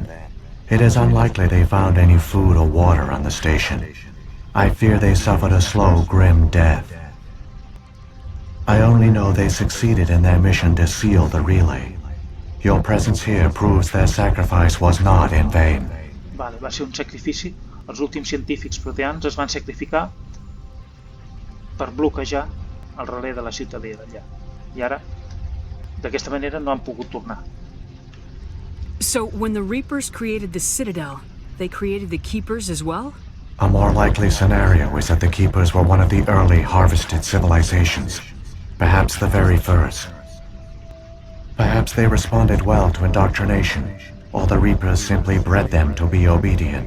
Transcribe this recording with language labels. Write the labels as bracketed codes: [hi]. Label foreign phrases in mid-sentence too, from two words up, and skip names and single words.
[en] It is unlikely they found any food or water on the station. I fear they suffered a slow, grim death. I only know they succeeded in their mission to seal the relay. Your presence here proves their sacrifice was not in vain. [ca] Vale, va ser un sacrifici. Els últims científics proteans es van sacrificar per bloquejar el relé de la Ciutadella. I ara, d'aquesta manera, no han pogut tornar. [en] So, when the Reapers created the Citadel, they created the Keepers as well? A more likely scenario is that the Keepers were one of the early harvested civilizations. Perhaps the very first. Perhaps they responded well to indoctrination, or the Reapers simply bred them to be obedient.